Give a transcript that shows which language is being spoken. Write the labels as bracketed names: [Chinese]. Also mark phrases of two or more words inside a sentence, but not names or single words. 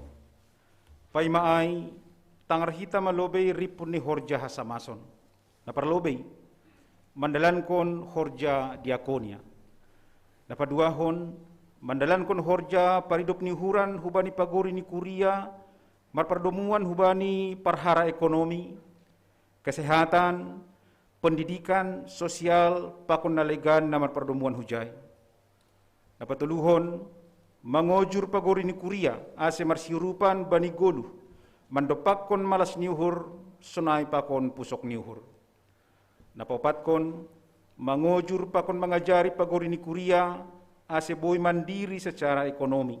[Batak Simalungun] Pai maai tangar hita malobei ripun ni horja hasamason. Naparlobei mandalan kon horja diakonia. Napaduahon mandalan kon horja paridop ni huran hubani pagori ni kuria marpardomuan hubani parhara [Indonesian] ekonomi, kesehatan, pendidikan, sosial, [Batak Simalungun] pakon nalegan na marpardomuan hujai. Napatuluhon mangojur pagori ni kuria ase marsiurupan bani golu mandopakon malas niuhur sunai pakon pusok niuhur. Napapatkon mangojur pakon mengajari pagori ni kuria ase boy mandiri [Indonesian] secara ekonomi.